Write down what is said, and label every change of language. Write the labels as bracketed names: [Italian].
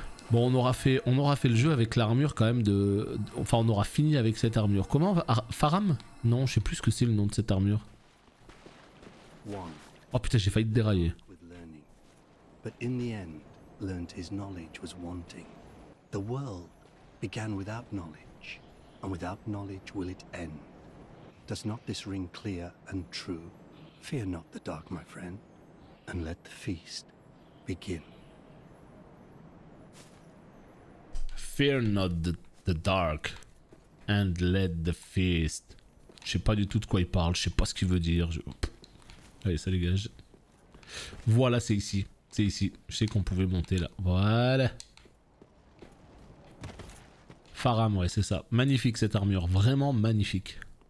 [French] Bon on aura fait le jeu avec l'armure quand même de... Enfin on aura fini avec cette armure. Comment on va... Faram? Non je sais plus ce que c'est le nom de cette armure. Oh putain j'ai failli te dérailler. [English] But in the end, learned his knowledge was wanting. The world began without knowledge, and without knowledge will it end. Does not this ring clear and true? Fear not the dark, my friend, and let the feast begin. Fear not the dark, and let the feast. [French] Je sais pas du tout de quoi il parle, je sais pas ce qu'il veut dire. Allez ça dégage. Voilà c'est ici. C'est ici, je sais qu'on pouvait monter là. Voilà. Faram, ouais, c'est ça. Magnifique cette armure, vraiment magnifique.